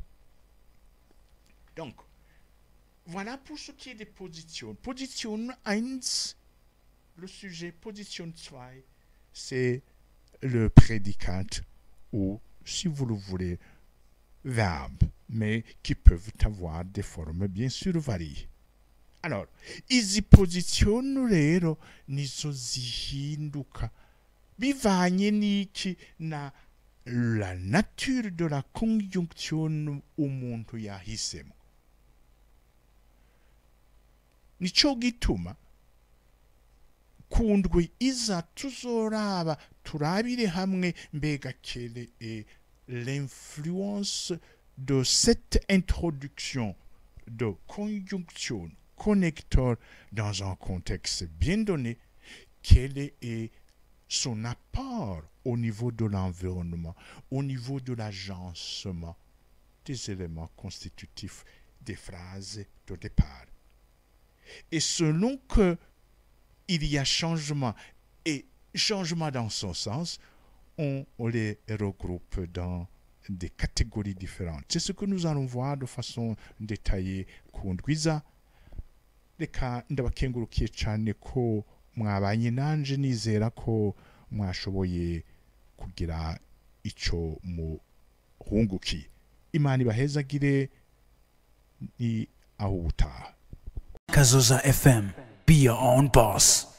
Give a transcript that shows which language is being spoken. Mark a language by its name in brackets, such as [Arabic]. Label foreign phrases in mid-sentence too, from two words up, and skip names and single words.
[French] Donc, voilà pour ce qui est des positions. Position 1, le sujet. Position 2, c'est le prédicat ou, si vous le voulez, verbe, mais qui peuvent avoir des formes bien sûr variées. Alors, [Rundi] izi position rero nizo zihinduka bivanye n'iki na [French] la nature de la conjonction [Rundi] umuntu yahisemo. Nico gituma kundwi iza tuzoraba turabire hamwe mbega [French] quelle est l'influence de cette introduction de conjonction connecteur dans un contexte bien donné, quel est son apport au niveau de l'environnement, au niveau de l'agencement des éléments constitutifs des phrases de départ. Et selon qu'il y a changement et changement dans son sens, on les regroupe dans des catégories différentes. C'est ce que nous allons voir de façon détaillée kundwiza. [Rundi] Reka ndabakengurukiye cyane ko mwabanye nanje, nizera ko mwashoboye kugira ico muhungukiye. Imana ibahezagire, ni aho ubutaha. Kazoza FM, [English] be your own boss.